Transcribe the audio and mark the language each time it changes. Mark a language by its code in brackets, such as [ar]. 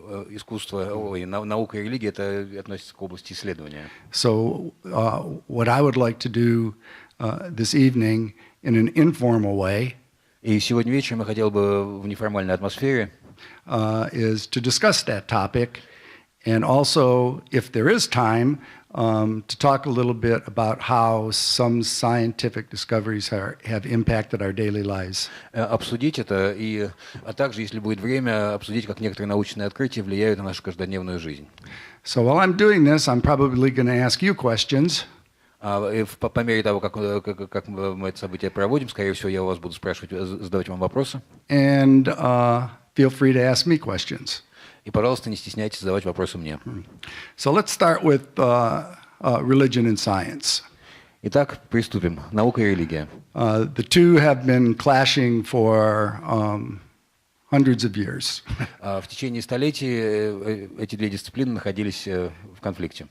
[ru] Искусство, наука и религия это относится к области исследования. [en] So what I would like to do this evening in an informal way. [ru] И сегодня вечером я хотел бы в неформальной атмосфере [en] is to discuss that topic, and also, if there is time, to talk a little bit about how some scientific discoveries have impacted our daily lives. [ru] Обсудить это, а также, если будет время, обсудить, как некоторые научные открытия влияют на нашу каждодневную жизнь. [en] So while I'm doing this, I'm probably going to ask you questions. [ru] По мере того, как мы это событие проводим, скорее всего, я у вас буду задавать вам вопросы. [en] And feel free to ask me questions. [ru] И, пожалуйста, не стесняйтесь задавать вопросы мне. [en] So let's start with religion and science. [ru] Итак, приступим. Наука и религия. [en] The two have been clashing for hundreds of years. [ru] В течение столетий эти две дисциплины находились в конфликте.